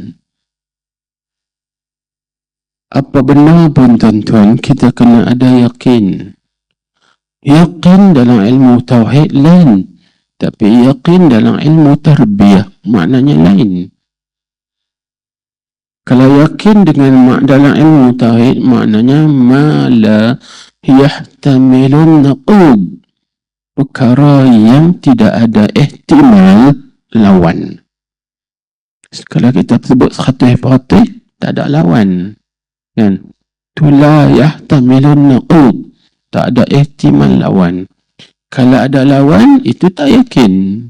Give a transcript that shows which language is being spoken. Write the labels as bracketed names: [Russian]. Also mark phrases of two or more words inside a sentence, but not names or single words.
[Malay] Apa benar pun tuan-tuan, kita kena ada yakin. Yakin dalam ilmu tauhid lain, tapi yakin dalam ilmu tarbiyah maknanya lain. Kalau yakin dengan dalam ilmu tauhid maknanya [Arabic] ما لا يحتمل النقيض, [Malay] perkara yang tidak ada ihtimal lawan. Kalau kita sebut 100%, tak ada lawan. Kan? Tu [Arabic] لا يحتمل النقيض, [Malay] tak ada ihtimal lawan. Kalau ada lawan, itu tak yakin.